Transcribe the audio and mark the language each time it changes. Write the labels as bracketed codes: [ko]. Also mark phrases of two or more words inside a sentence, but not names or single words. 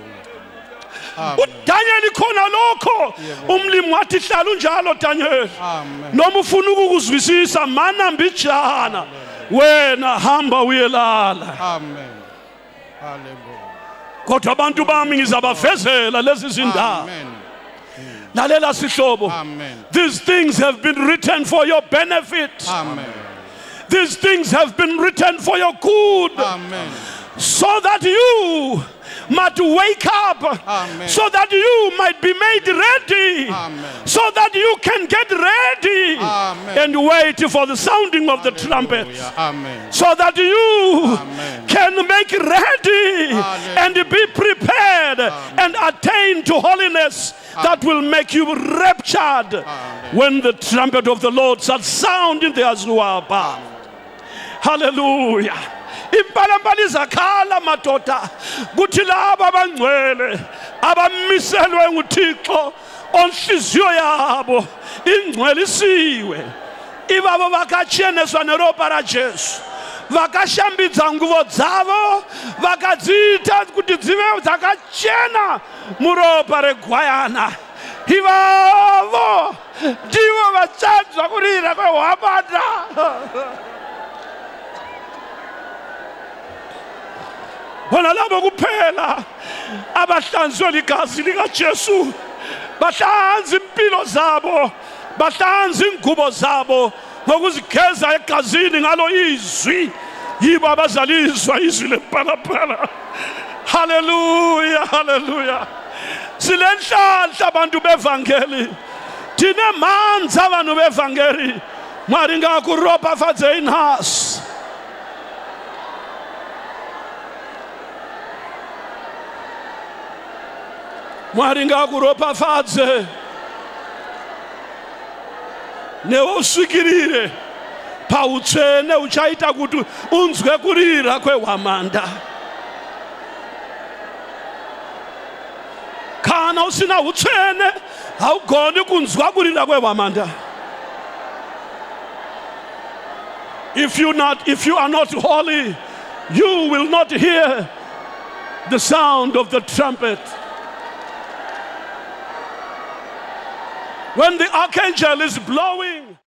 [nd] uDaniel khona lokho umlimi wathi hlala unjalo Daniel. Amen. Noma ufuna ukuzwisisa mana mbijana wena hamba uyelala. Amen. Hallelujah. Kodwa abantu bami ngizabavezela lezi zindawo. Amen. Lalela sihlobo. Amen. [en] These things have been written for your benefit. Amen. These things have been written for your good. Amen. So that you might wake up. Amen. So that you might be made ready. Amen. So that you can get ready. Amen. And wait for the sounding of the trumpet. Amen. So that you Amen. can make ready Hallelujah. and be prepared and attain to holiness that will make you raptured when the trumpet of the Lord shall sound in the azure above. [sn] Hallelujah. [nd] Impalambala izakhala madoda kuthi laba abangcwele abamiselwe nguThixo onhliziyo yabo ingcwelisiwe [sn] ibabo vakacheneswa neropa ra Jesu vakashambidza nguvo dzavo vakadzita kuti dzive dzakachena muropa regwayana. Ivavo ndivo vachanzwa kurira kwehwamanda. [nd] Bona labo kuphela abahlanzwe ligazi likaJesu, bahlanza impilo zabo, bahlanza ingubo zabo ngokuzigeza egazini ngalo izwi, yibo abazaliswa izwi lempalapala. Hallelujah, hallelujah. Silenhlanhla abantu bevangeli, thina manzi abantu bevangeli, [sn] mari ngakuropa fadze inhasi. Mwari ngakuropafadze neusvikirire pautsvene uchaita kuti unzwe kurira kwehwamanda. Kana usina utsvene haugoni kunzwa kurira kwehwamanda. [en] If you are not holy, you will not hear the sound of the trumpet. When the archangel is blowing,